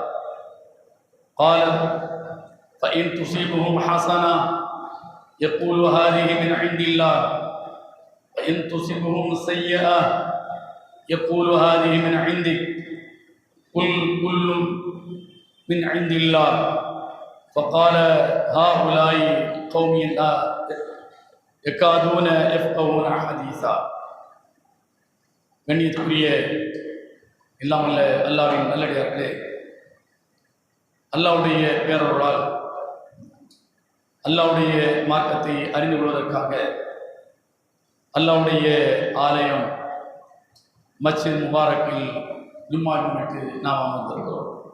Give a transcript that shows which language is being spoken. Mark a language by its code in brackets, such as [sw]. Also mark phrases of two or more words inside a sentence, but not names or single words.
[ar] قال: فإن تصيبهم حسنة يقول هذه من عند الله، وإن تصيبهم سيئة يقول هذه من عندك، قل كل من عند الله. فقال: هؤلاء قوم لا يكادون يفقهون حديثا. [ta] கண்ணியத்துக்குரிய எல்லாம் வல்ல அல்லாஹ்வின் நல்லடியார்களே, அல்லாஹ்வுடைய பேரருளால் அல்லாஹ்வுடைய மார்க்கத்தை அறிந்து கொள்வதற்காக அல்லாஹ்வுடைய ஆலயம் மஸ்ஜித் முபாரக்கில் ஜும்மா முன்னிட்டு நாம் அமர்ந்திருக்கிறோம்.